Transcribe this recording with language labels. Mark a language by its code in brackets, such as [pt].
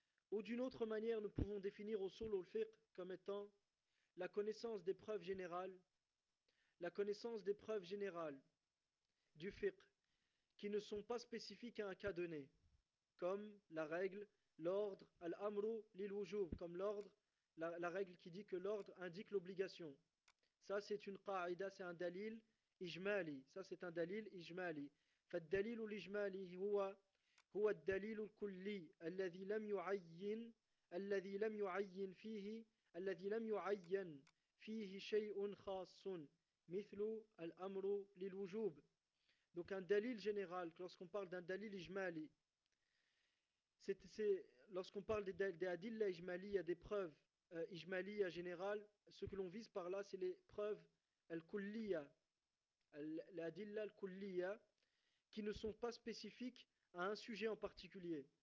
[fr] Ou d'une autre manière, nous pouvons définir usul al-fiqh comme étant la connaissance des preuves générales du fiqh qui ne sont pas spécifiques à un cas donné, comme la règle, l'ordre, [ar] al-amru lil-wujub, [fr] comme l'ordre, la règle qui dit que l'ordre indique l'obligation. Ça, c'est une qa'ida, c'est un dalil. [ar] إجمالي. [fr] Ça c'est un dalil إجمالي. [ar] فالدليل الإجمالي هو الدليل الكلي الذي لم يعين فيه شيء خاص مثل الأمر للوجوب. [fr] Donc un dalil général, lorsqu'on parle d'un dalil إجمالي, c'est lorsqu'on parle des adilla إجمالية, des preuves إجمالية générales, ce que l'on vise par là, c'est les preuves الكلية. L'adilla al-kulliya, qui ne sont pas spécifiques à un sujet en particulier.